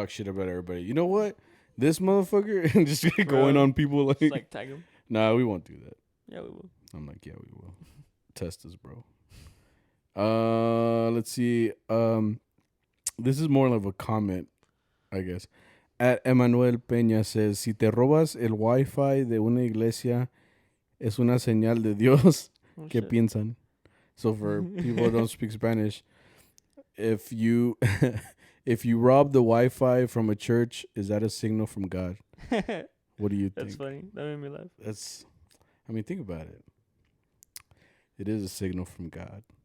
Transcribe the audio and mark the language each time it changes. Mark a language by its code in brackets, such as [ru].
[en] talk shit about everybody. You know what? This motherfucker and just going Bro, on people like. Just like tag them. Nah, we won't do that. Yeah, we will. I'm like, yeah, we will. Test us, bro. Let's see. This is more of a comment, I guess. [es] At Emmanuel Peña says, si te robas el Wi-Fi de una iglesia, es una señal de Dios. [en] Oh, [es] ¿Qué [en] shit. [es] piensan? [en] So for people who don't speak Spanish, if you if you rob the Wi-Fi from a church, is that a signal from God? What do you think? That's funny. That made me laugh. I mean, think about it. It is a signal from God.